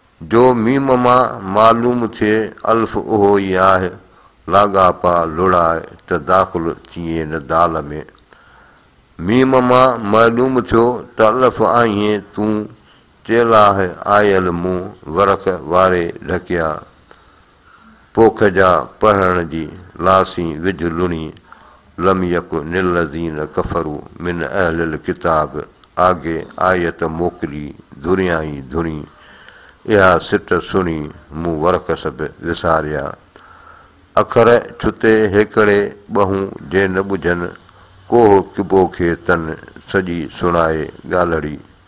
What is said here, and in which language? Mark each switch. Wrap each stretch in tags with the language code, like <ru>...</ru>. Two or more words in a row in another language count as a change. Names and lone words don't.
<sd>جو ميم مان معلوم ٿئي، الف اهو ئي آهي، لاڳاپا لڙائي ته داخل ٿيئي نه دال ۾. ميم مان معلوم ٿيو ته الف آهين تون، چيلاهه آيل مون ورق واري ڍڪيا. پوک جا پڙهڻ جي لاسين وجهه لڻي،</sd> <ar>لم يڪن الذين كفروا من اهل الكتاب،</ar> <sd>آڳي آيت موڪلي ڌريائين ڌري، اها سٽ سڻي مون ورق سڀ وساريا. اکر ڇتي هيڪڙي ٻهون جي نه ٻڌن، ڪوهه ڪبو کي تن سڄي سڻائي ڳالهڙي.</sd>